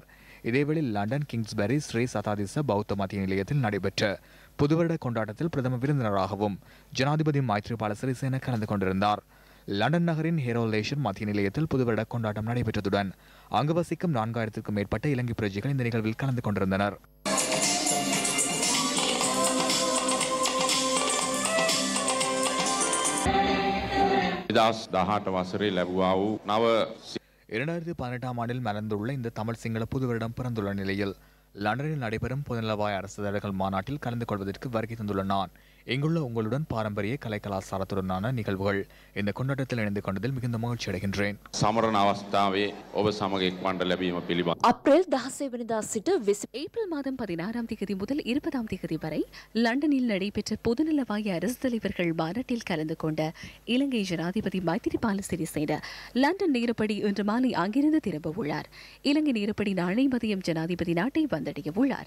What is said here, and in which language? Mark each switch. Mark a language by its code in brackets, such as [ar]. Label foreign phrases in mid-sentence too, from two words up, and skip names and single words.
[ta] இதேவேளை லண்டன் கிங்ஸ்பரி ஸ்ரீ சதாதிச பௌத்த மத்திய நிலையத்தில் நடைபெற்ற புதுவருட கொண்டாட்டத்தில் பிரதம விருந்தினராகவும் ஜனாதிபதி மைத்ரிபால சிறிசேன கலந்து கொண்டிருந்தார். லண்டன் நகரின் ஹெரோலேஷன் மத்திய நிலையத்தில் புதுவருட கொண்டாட்டம் நடைபெற்றதுடன் அங்கு வசிக்கும் 4000க்கும் மேற்பட்ட இலங்கை பிரஜைகள் இந்த நிகழ்வில் கலந்து கொண்டிருந்தனர். [si] වසරේ ලැබුවා වූ නව [ta] 2018 ஆண்டில் மலர்ந்துள்ள இந்த தமிழ் சிங்கள புது வருடம் பிறந்துள்ள நிலையில் லண்டனில் நடைபெறும் பொதுநலவாய அரசு தலைவர்கள் மாநாட்டில் கலந்து கொள்வதற்கு வருகை தந்துள்ள நான் இங்குள்ள உங்களுடன் பாரம்பரிய கலை கலாச்சாரத்துடனான நிகழ்வுகள் இந்த கொண்டாட்டத்தில் இணைந்து கொண்டதில் மிகுந்த மகிழ்ச்சி அடைகின்றேன். [si] සමරන අවස්ථාවේ ඔබ සමග එක්වන්නට ලැබීම පිළිබඳ [ta] ஏப்ரல் 16 [si] වෙනිදා සිට [ta] ஏப்ரல் மாதம் 16ஆம் தேதி முதல் 20ஆம் தேதி வரை லண்டனில் நடைபெற்ற பொதுநலவாய அரசு தலைவர்கள் மாநாட்டில் கலந்து கொண்ட இலங்கை ஜனாதிபதி மைத்ரிபால சிறிசேன லண்டன் நேரப்படி இன்று மாலை அங்கிருந்து திரும்ப உள்ளார். இலங்கை நேரப்படி நாளை மதியம் ஜனாதிபதி நாட்டை வந்தடைய உள்ளார்.